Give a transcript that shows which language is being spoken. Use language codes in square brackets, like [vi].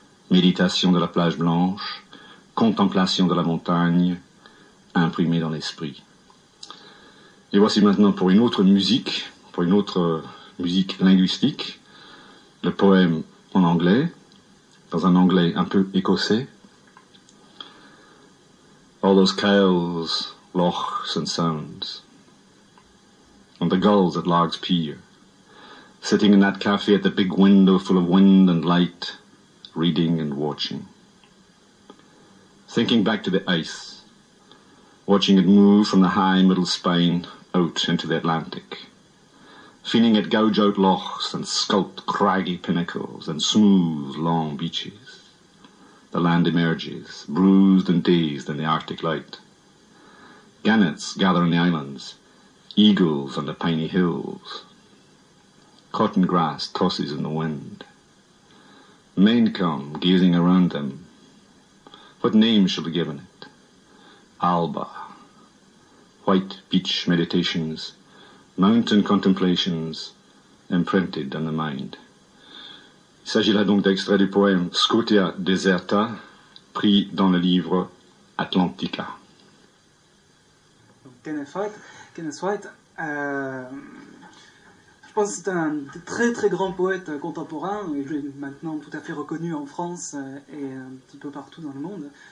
[fr] Méditation de la plage blanche, contemplation de la montagne, imprimée dans l'esprit. Et voici maintenant pour une autre musique, pour une autre musique linguistique, le poème en anglais, dans un anglais un peu écossais. [en] All those kails... lochs and sounds, and the gulls at Largs Pier, sitting in that cafe at the big window full of wind and light, reading and watching. Thinking back to the ice, watching it move from the high middle spine out into the Atlantic, feeling it gouge out lochs and sculpt craggy pinnacles and smooth long beaches. The land emerges, bruised and dazed in the Arctic light. Gannets gather on the islands, eagles on the piney hills. Cotton grass tosses in the wind. Men come gazing around them. What name shall be given it? Alba. White beach meditations, mountain contemplations imprinted on the mind. [fr] Il s'agit là donc d'extrait du poème Scotia Deserta, pris dans le livre Atlantica. Kenneth White, je pense que c'est un très très grand poète contemporain, et il est maintenant tout à fait reconnu en France et un petit peu partout dans le monde.